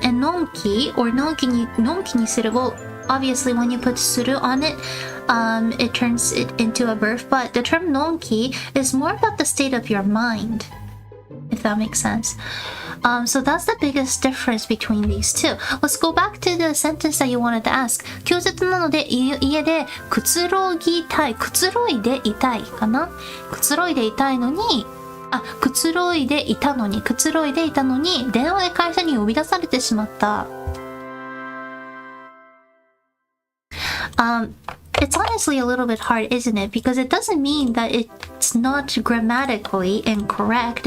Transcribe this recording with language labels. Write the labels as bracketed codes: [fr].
[en] And のんき or のんきにする well, obviously when you put する on it, it turns it into a verb, but the term のんき is more about the state of your mind, if that makes sense. So that's the biggest difference between these two. Let's go back to the sentence that you wanted to ask. [ja] 休日なので家でくつろぎたい。くつろいでいたいかな。くつろいでいたいのに、くつろいでいたのに電話で会社に呼び出されてしまった。 [en] It's honestly a little bit hard, isn't it? Because it doesn't mean that it's not grammatically incorrect.